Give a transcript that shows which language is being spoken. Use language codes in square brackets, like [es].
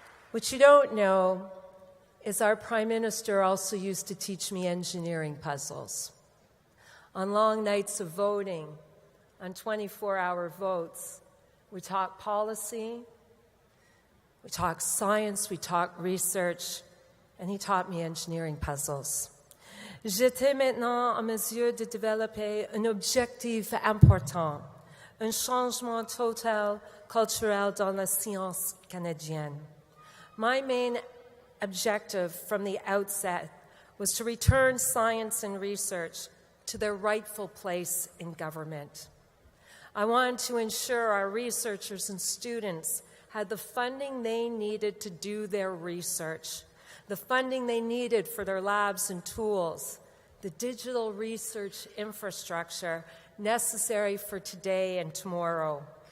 [en] What you don't know is our Prime Minister also used to teach me engineering puzzles. On long nights of voting, on 24-hour votes, we talk policy, we talk science, we talk research, and he taught me engineering puzzles. [fr] J'étais maintenant en mesure de développer un objectif important, un changement total culturel dans la science canadienne. [en] My main objective from the outset was to return science and research to their rightful place in government. I wanted to ensure our researchers and students had the funding they needed to do their research, the funding they needed for their labs and tools, the digital research infrastructure necessary for today and tomorrow.